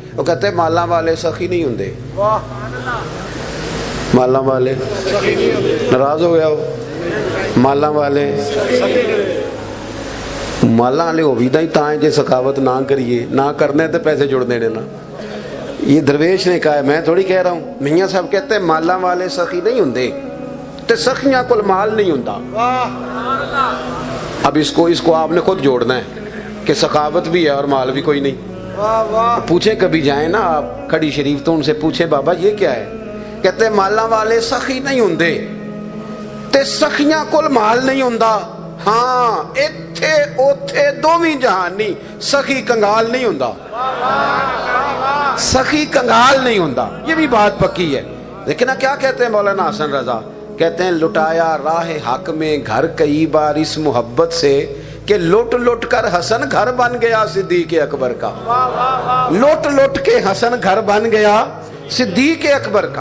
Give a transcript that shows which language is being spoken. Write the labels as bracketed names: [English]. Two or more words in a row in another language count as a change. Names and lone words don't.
[Punjabi] وہ کہتے ہیں مالا والے سخی نہیں ہوندے. مالا والے ناراض ہو گیا ہو، مالا والے مالا والے ہو بھی تاں جے سخاوت نہ کریے، نہ کرنے تے پیسے جڑ دینے نا. [Urdu] یہ درویش نے کہا ہے، میں تھوڑی کہہ رہا ہوں. میاں صاحب کہتے ہیں [Punjabi] مالا والے سخی نہیں ہوندے تے سخیاں کول مال نہیں ہوندا. [Urdu] اب اس کو آپ نے خود جوڑنا ہے کہ سخاوت بھی ہے اور مال بھی کوئی نہیں. پوچھے کبھی جائیں نا آپ کھڑی شریف تو ان سے پوچھے بابا یہ کیا ہے؟ [Punjabi] کہتے مالا والے سخی نہیں ہوندے تے سخیاں کول مال نہیں ہوندا. ہاں ایتھے اوتھے دوویں جہانی سخی کنگال نہیں ہوندا. سخی کنگال نہیں ہوندا، [Urdu] یہ بھی بات پکی ہے. لیکن کیا کہتے ہیں مولانا حسن رضا؟ کہتے ہیں لٹایا راہ حق میں گھر کئی بار اس محبت سے کہ لٹ لٹ کر حسن گھر بن گیا صدیق اکبر کا. لٹ لٹ کے حسن گھر بن گیا صدیق اکبر کا.